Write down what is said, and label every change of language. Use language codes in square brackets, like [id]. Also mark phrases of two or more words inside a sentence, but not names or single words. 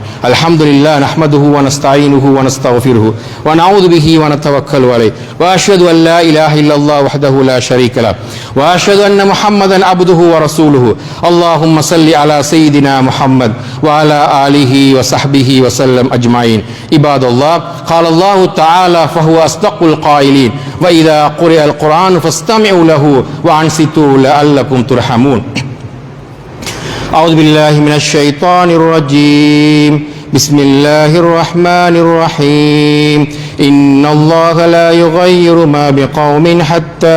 [ar] الحمد لله نحمده ونستعينه ونستغفره ونعوذ به ونتوكل عليه وأشهد أن لا إله إلا الله وحده لا شريك له وأشهد أن محمدا عبده ورسوله. اللهم صل على سيدنا محمد وعلى آله وصحبه وسلم أجمعين. عباد الله, قال الله تعالى فهو أصدق القائلين وإذا قرئ القرآن فاستمعوا له وأنصتوا لعلكم ترحمون. أعوذ بالله من الشيطان الرجيم. بسم الله الرحمن الرحيم إن الله لا يغير ما بقوم حتى